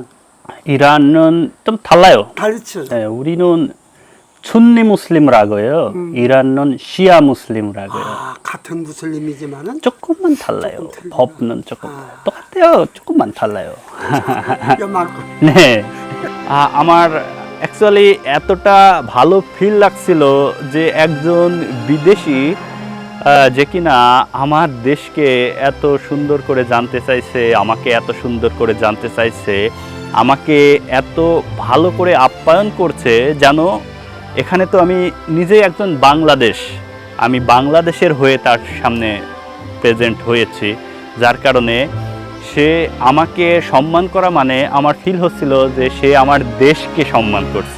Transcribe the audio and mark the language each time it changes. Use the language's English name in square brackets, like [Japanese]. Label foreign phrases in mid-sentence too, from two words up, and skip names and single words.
[Korean] 이란은 좀 달라요. 달리죠. 네, 우리는 순니 무슬림이라고요. 이란은 시아 무슬림이라고요. 아, 같은 무슬림이지만은 조금만 달라요. 조금 틀리구나. 법는 조금 아. 똑같아요. 조금만 달라요. 요만큼. 네. [Bangla] আমার অ্যাকচুয়ালি এতটা ভালো ফিল লাগছিল যে একজন বিদেশি যে কিনা আমার দেশকে এত সুন্দর করে জানতে চাইছে, আমাকে এত সুন্দর করে জানতে চাইছে, আমাকে এত ভালো করে আপ্যায়ন করছে, যেন এখানে তো আমি নিজেই একজন আমি বাংলাদেশের হয়ে তার সামনে প্রেজেন্ট হয়েছি, যার কারণে সে আমাকে সম্মান করা মানে আমার ফিল হচ্ছিল যে সে আমার দেশকে সম্মান করছে।